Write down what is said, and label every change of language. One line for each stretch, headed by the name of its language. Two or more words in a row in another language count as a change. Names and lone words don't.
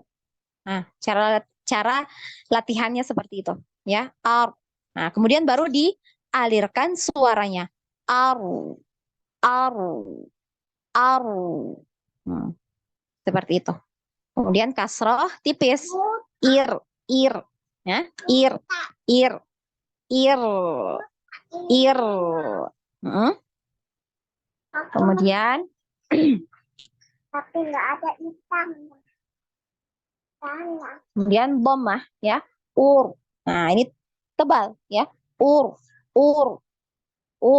Indonesian: Nah, cara latihannya seperti itu ya. Nah, kemudian baru dialirkan suaranya. Aru, aru, aru. Hmm, seperti itu. Kemudian kasroh tipis. Ir, ir, ya. Ir, ir, ir. Hmm. Kemudian tapi nggak ada hitam. Kemudian dhammah ya. Ur. Nah, ini tebal ya. Ur, ur, ur.